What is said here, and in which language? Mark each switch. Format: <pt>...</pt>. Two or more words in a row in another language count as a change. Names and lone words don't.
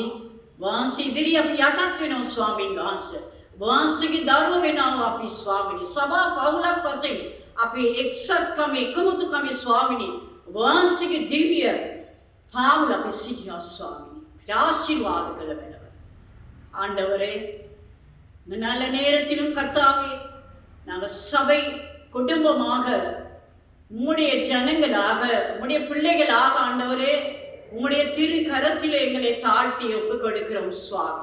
<si>වහන්සේ ඉදිරියේ අපි යටත් වෙනවා ස්වාමීන් වහන්සේ. වහන්සේගේ දරුවෝ වෙනවා අපි ස්වාමිනී. සභා පවුලක් වශයෙන් අපි එක්සත්කම එකමුතුකම ස්වාමිනී වහන්සේගේ දිව්‍ය පාමුල අපි සිටිනවා ස්වාමිනී. ආශිර්වාද කළ මැනව ஆண்டவரே.</si> <ta>இந்த நல்ல நேரத்திலும் கர்த்தாவே நாங்கள் சபை குடும்பமாக உம்முடைய ஜனங்களாக உம்முடைய பிள்ளைகளாக ஆண்டவரே உம்முடைய திரு கரத்தில் எங்களை தாழ்த்தி ஒப்புக் கொடுக்கிறோம் சுவாமி.</ta>